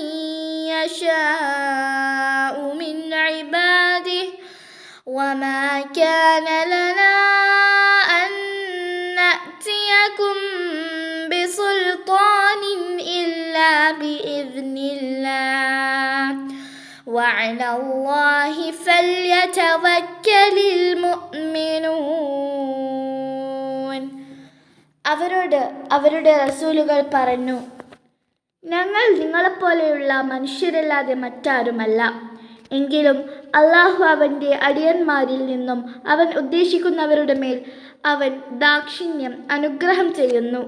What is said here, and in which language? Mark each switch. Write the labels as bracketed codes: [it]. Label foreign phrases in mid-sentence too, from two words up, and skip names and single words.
[ar] يشاء من عباده وما كان لنا أن نأتيكم بسلطان إلا بإذن الله وعلى الله فليتوكل المؤمنون. [ml] അവരുടെ റസൂലുകൾ പറഞ്ഞു, ഞങ്ങൾ നിങ്ങളെപ്പോലെയുള്ള മനുഷ്യരല്ലാതെ മറ്റാരുമല്ല. എങ്കിലും അള്ളാഹു അവൻ്റെ അടിയന്മാരിൽ നിന്നും അവൻ ഉദ്ദേശിക്കുന്നവരുടെ മേൽ അവൻ ദാക്ഷിണ്യം അനുഗ്രഹം ചെയ്യുന്നു.